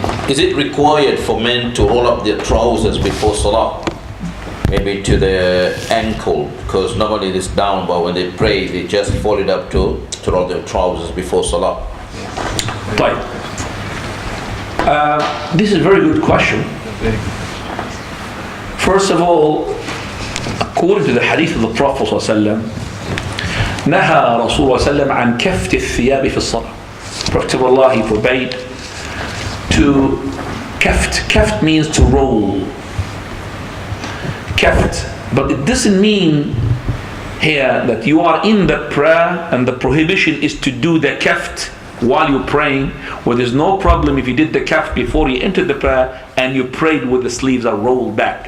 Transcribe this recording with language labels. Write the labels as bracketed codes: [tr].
[en] Is it required for men to roll up their trousers before salah? Maybe to the ankle, because normally it is down, but when they pray, they just fold it up to roll their trousers before salah. Right. This is a very good question. First of all, according to the hadith of the Prophet [ar] ﷺ, نهى رسول الله صلى الله عليه وسلم عن كفت الثياب في الصلاة. [en] Prophet of Allah, he forbade to keft. Keft means to roll. Keft. But it doesn't mean here that you are in the prayer and the prohibition is to do the keft while you're praying, where there's no problem if you did the keft before you entered the prayer and you prayed with the sleeves are rolled back.